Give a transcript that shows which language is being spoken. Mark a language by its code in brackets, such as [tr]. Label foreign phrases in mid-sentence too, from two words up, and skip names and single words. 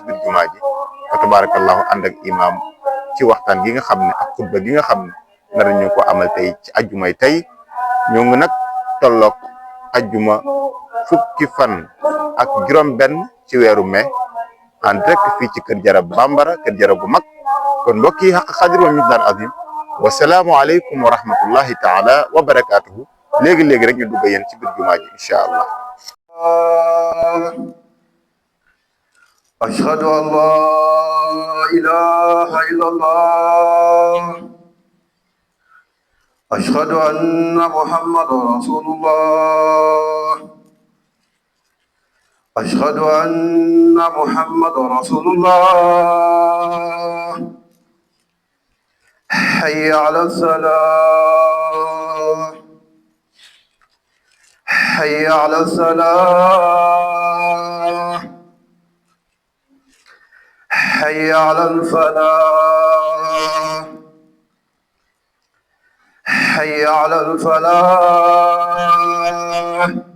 [wo] biir jumaa ji [ar] فتبارك الله [wo] ànd ak imam ci waxtaan gi nga xam ne ak xutba gi nga xam ne nar ñu ko amal tey ci ajjumay tey ñoo ngi nag tolloog ajjuma fukki fan ak juróom-benn ci weeru mai [fr] en direct [wo] fii ci Kër Jara Bambara Kër Jara gu mag kon mbokk yi xaq xadir wa miqdaar azim [ar] والسلام عليكم ورحمة الله تعالى وبركاته [wo] léegi-léegi rek ñu dugg yéen ci biir jumaa ji [ar] إن شاء الله أشهد أن لا إله إلا الله أشهد أن محمدا رسول الله أشهد أن محمدا رسول الله حي على الصلاة حي على الصلاة حي على الفلاح حي على الفلاح